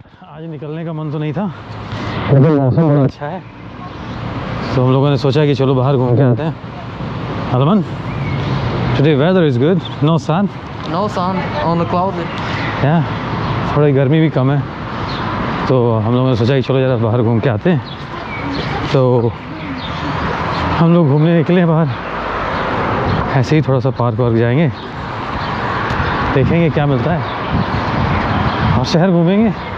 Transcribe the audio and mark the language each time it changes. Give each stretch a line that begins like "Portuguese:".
Hindi: आज निकलने का मन तो नहीं था, लेकिन मौसम बड़ा अच्छा है, तो हम लोगों ने सोचा कि चलो बाहर घूम के आते हैं।
English: Alman, today weather is good, no sun. No sun, on the cloud.
Hindi: Yeah, थोड़ी गर्मी भी कम है, तो हम लोगों ने सोचा कि चलो ज़रा बाहर घूम के आते हैं। तो हम लोग घूमने निकले हैं बाहर, ऐसे ही थोड़ा सा पार्क वार्क जाएंगे, देखेंगे क्या मिलता है और शहर घूमेंगे।